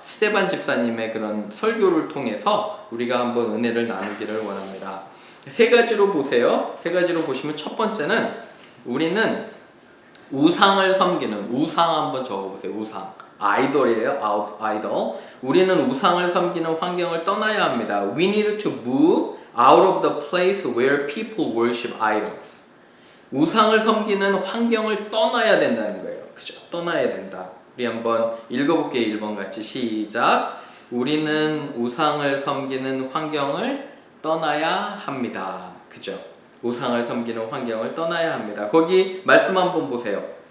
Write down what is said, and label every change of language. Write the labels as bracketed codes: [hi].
[ko] 스데반 집사님의 그런 설교를 통해서 우리가 한번 은혜를 나누기를 원합니다. 세 가지로 보세요. 세 가지로 보시면 첫 번째는 우리는 우상을 섬기는, 우상 한번 적어보세요. 우상. 아이돌이에요. 아이돌. 우리는 우상을 섬기는 환경을 떠나야 합니다. [en] We need to move out of the place where people worship idols. [ko] 우상을 섬기는 환경을 떠나야 된다는 거예요. 그죠? 떠나야 된다. 우리 한번 읽어볼게요. 1번 같이 시작. 우리는 우상을 섬기는 환경을 떠나야 합니다. 그죠? 우상을 섬기는 환경을 떠나야 합니다. 거기 말씀 한번 보세요.